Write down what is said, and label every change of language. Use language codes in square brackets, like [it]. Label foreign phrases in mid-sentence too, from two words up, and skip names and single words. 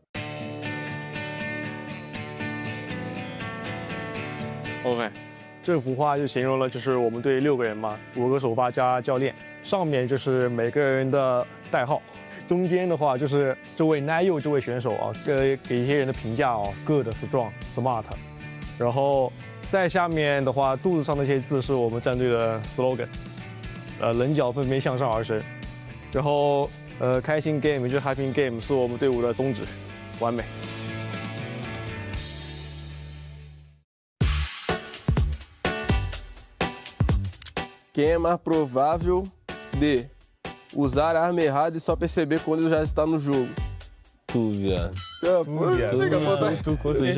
[zh] OK， 这幅画就形容了就是我们队6个人嘛，5个首发加教练，上面就是每个人的代号。中间的话就是这位 Nayo 这位选手啊，给一些人的评价哦 ， [en] good、strong、smart。 [zh] 然后再下面的话，肚子上那些字是我们战队的 slogan， 棱角分别向上而生。然后开心 game 就是 [en] happy game [zh] 是我们队伍的宗旨，完美。 [pt] Quem é mais provável de usar a arma errada e só perceber quando já está no jogo? Tu, viado. Tu